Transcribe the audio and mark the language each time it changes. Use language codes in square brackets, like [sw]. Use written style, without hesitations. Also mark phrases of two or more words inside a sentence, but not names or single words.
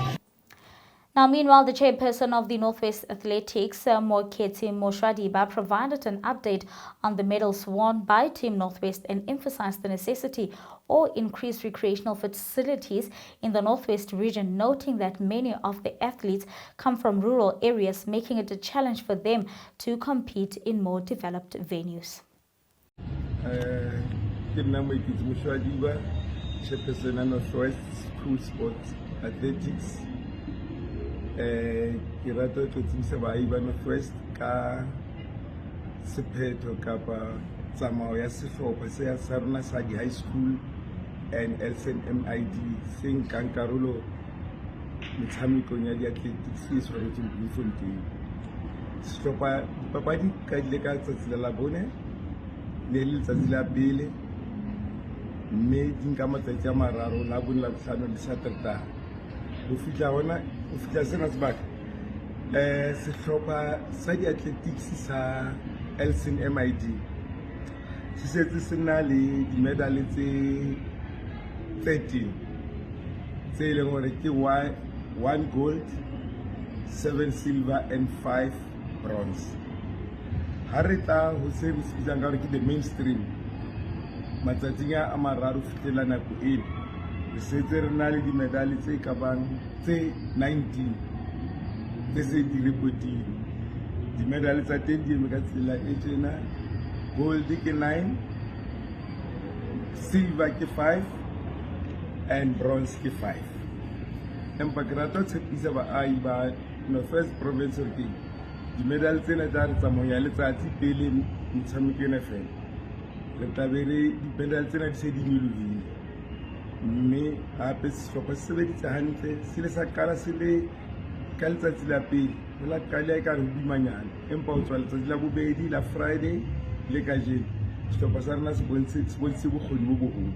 [en] Now, meanwhile, the chairperson of the Northwest Athletics, Moketi Moshwadiba, provided an update on the medals won by Team Northwest and emphasized the necessity or increased recreational facilities in the Northwest region, noting that many of the athletes come from rural areas, making it a challenge for them to compete in more developed venues. Moketi Moshwadiba, chairperson of Northwest School Sports Athletics. [st] Ke rata go tsebisa baahi ba Northwest ka sephetho kapa tsamao ya sehlopha se sa rona sa di [en] high school [st] and LSMID se nkang karolo metshamekong ya di-athletics e tshwaretsweng Bloemfontein. Sehlopha dipapadi ka ile ka tsatsi la Labone, ne le letsatsi la pele mme di nka matsatsi a mararo la bone Labohlano le Satertaha ho fihla sena sebaka sehlopha sa di-athletics sa LSMID se setse se na le di-medal tse 13 tse leng hore ke [en] 1 gold, 7 silver and 5 bronze. [st] Ha re tla ho se re se bitsang ka hore ke [en] the mainstream [st] matsatsing a mararo fihlela nako ena re setse re na le di-medal tse kabang tse 19 tse se di reportile. Di-medal tsa teng di eme ka tsela e tjena: gold ke 9, silver ke 5 [en] and bronze [st] ke 5. Empa ke rata ho tshepisa baahi ba Northwest Province hore di-medal tsena tsa re tsamaya letsatsi pele metshameko ena fela re tlabe re di-medal tsena di se di nyolohile, mme hape sehlopha se sebeditse hantle se le sa qala se le ka letsatsi la pele ho la qala e ka re hodimanyana, empa ho tswa letsatsi la bobedi la Friday le kajeno sehlopha sa rona se bontse bokgoni bo boholo.